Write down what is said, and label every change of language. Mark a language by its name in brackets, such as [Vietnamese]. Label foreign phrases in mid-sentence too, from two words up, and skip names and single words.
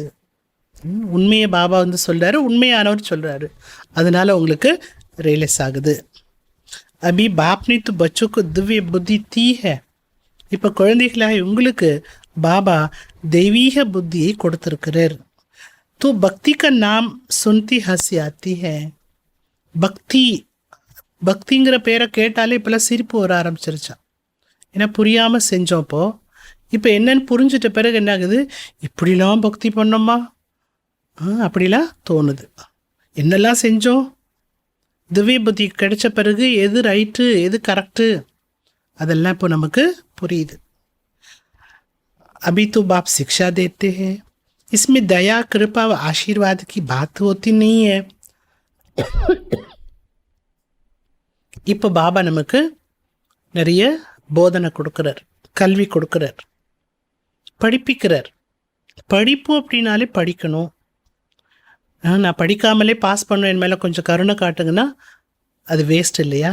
[Tamil] உண்மையை பாபா வந்து சொல்கிறாரு, உண்மையானவர் சொல்கிறாரு, அதனால் உங்களுக்கு ரியலைஸ் ஆகுது. [Hindi] अभी बापनी तू बच्चुकु दिव्य बुद्धि दी है. [Tamil] இப்போ குழந்தைகளாக உங்களுக்கு பாபா தெய்வீக புத்தியை கொடுத்துருக்கிறார். [Hindi] तो भक्ति का नाम सुनती हंसी आती है. [Tamil] பக்திங்கிற பேரை கேட்டாலே இப்போல்லாம் சிரிப்பு வர ஆரம்பிச்சிருச்சான். ஏன்னா புரியாமல் செஞ்சோப்போ. இப்போ என்னன்னு புரிஞ்சிட்ட பிறகு என்ன ஆகுது? இப்படிலாம் பக்தி பண்ணோமா, அப்படிலாம் தோணுது. என்னெல்லாம் செஞ்சோம்? திவ்ய புத்தி கிடைச்ச பிறகு எது ரைட்டு எது கரெக்டு அதெல்லாம் இப்போ நமக்கு புரியுது. [Hindi] अभी तो बाप शिक्षा देते हैं, इसमें दया कृपा व आशीर्वाद की बात होती नहीं है. [Tamil] இப்போ பாபா நமக்கு நிறைய போதனை கொடுக்குறார், கல்வி கொடுக்குறார், படிப்பிக்கிறார். படிப்பு அப்படின்னாலே படிக்கணும். நான் படிக்காமலே பாஸ் பண்ணுவேன், என் மேலே கொஞ்சம் கருணை காட்டுங்கன்னா அது வேஸ்ட் இல்லையா?